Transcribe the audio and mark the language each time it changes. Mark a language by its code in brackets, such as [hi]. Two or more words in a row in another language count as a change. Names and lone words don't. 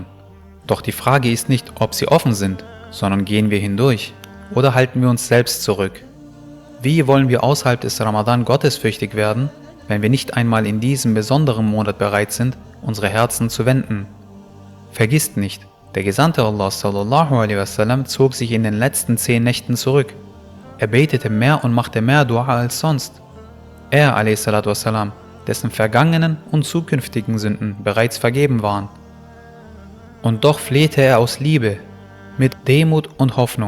[de] Doch die Frage ist nicht, ob sie offen sind, sondern gehen wir hindurch oder halten wir uns selbst zurück? Wie wollen wir außerhalb des Ramadan gottesfürchtig werden, wenn wir nicht einmal in diesem besonderen Monat bereit sind, unsere Herzen zu wenden? Vergisst nicht, der Gesandte Allah [ar] صلى الله عليه وسلم [de] zog sich in den letzten 10 Nächten zurück. Er betete mehr und machte mehr Dua als sonst. Er a.s., dessen vergangenen und zukünftigen Sünden bereits vergeben waren. Und doch flehte er aus Liebe, mit Demut und Hoffnung.